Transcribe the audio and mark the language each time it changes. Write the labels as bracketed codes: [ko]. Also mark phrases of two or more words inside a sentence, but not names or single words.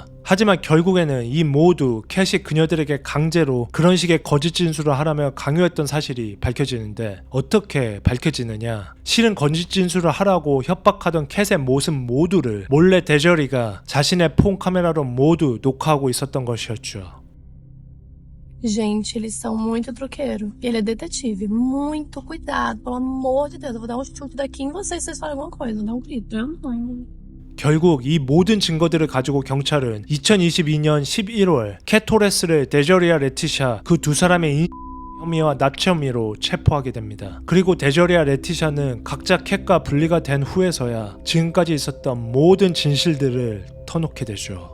[ko] 하지만 결국에는 이 모두 캣이 그녀들에게 강제로 그런 식의 거짓 진술을 하라며 강요했던 사실이 밝혀지는데 어떻게 밝혀지느냐? 실은 거짓 진술을 하라고 협박하던 캣의 모습 모두를 몰래 데저리가 자신의 폰 카메라로 모두 녹화하고 있었던 것이었죠. [pt] Gente, eles são muito troqueiro. Ele é detetive. Muito cuidado, pelo amor de Deus. Eu vou dar um chute daqui em vocês se vocês falarem alguma coisa. Dá um grito. [ko] 결국 이 모든 증거들을 가지고 경찰은 2022년 11월 캣 토레스를 데저리아 레티샤 그 두 사람의 혐의와 납치 혐의로 체포하게 됩니다. 그리고 데저리아 레티샤는 각자 캣과 분리가 된 후에서야 지금까지 있었던 모든 진실들을 터놓게 되죠.